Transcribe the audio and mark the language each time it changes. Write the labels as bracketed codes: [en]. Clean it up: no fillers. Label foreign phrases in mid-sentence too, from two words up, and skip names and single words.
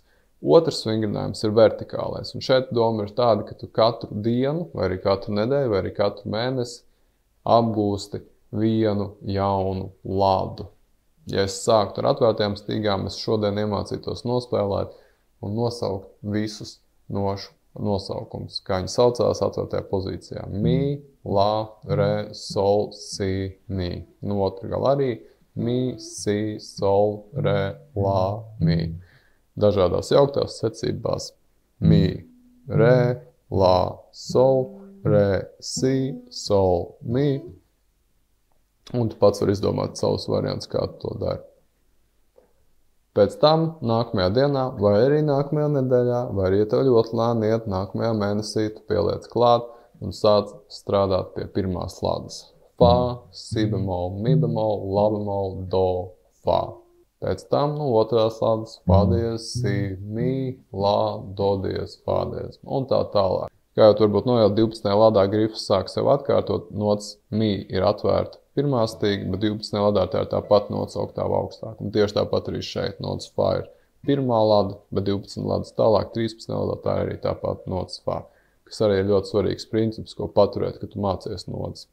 [lv] Otrs vingrinājums ir vertikālais, un šeit doma ir tāda, ka tu katru dienu, vai arī katru nedēļu, vai arī katru mēnesi apgūsti vienu jaunu ladu. Ja es sāktu ar atvērtajām stīgām, es šodien iemācītos nospēlēt un nosaukt visus nošu nosaukums, kā viņi saucās atvērtajā pozīcijā. Mi, la, re, sol, si, mi. No otra gala arī mi, si, sol, re, la, mi. Dažādās jauktās secībās mi, re, la, sol, re, si, sol, mi. Un tu pats vari izdomāt savus variantus, kā tu to dari. Pēc tam nākamajā dienā vai arī nākamajā nedēļā, vai arī, ja tev ļoti lēni iet, nākamajā mēnesī tu pieliec klāt un sāc strādāt pie pirmās ladas. Fa, si bemol, mi bemol, la bemol, do, fa. Pēc tam no 2. ladas fa diez, si, mi, la, do diez, fa diez un tā tālāk. Kā jau tu varbūt nojaut 12. ladā grifs sāk sev atkārtot, nots mi ir atvērta 1. stīga, bet 12. ladā tā ir tāpat nots oktāvu augstāk. Un tieši tāpat arī šeit nots fa ir 1. lada, bet 12 ladas tālāk 13. ladā tā ir arī tāpat nots fa, kas arī ir ļoti svarīgs princips, ko paturēt, kad tu mācies nots.